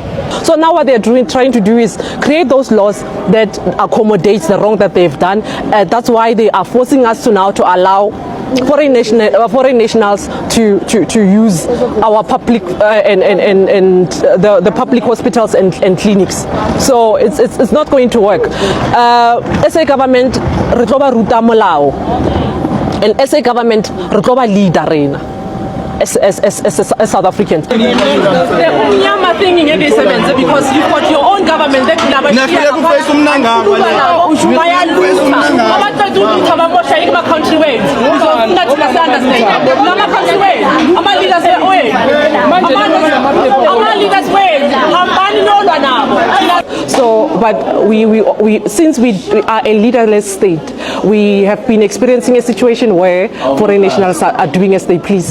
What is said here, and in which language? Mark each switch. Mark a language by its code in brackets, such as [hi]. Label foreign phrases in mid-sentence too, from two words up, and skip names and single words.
[en] So now what they're trying to do is create those laws that accommodates the wrong that they've done. That's why they are forcing us to now to allow foreign nationals to use our public and the public hospitals and clinics. So it's not going to work. As a government, [st] re tlo ba ruta molao, [en] and as a government, [st] re tlo ba leader rena. [en] As South Africans. The unyama thing in sevenze, because you've got your own government that country ways. So, but we since we are a leaderless state, we have been experiencing a situation where foreign nationals are doing as they please.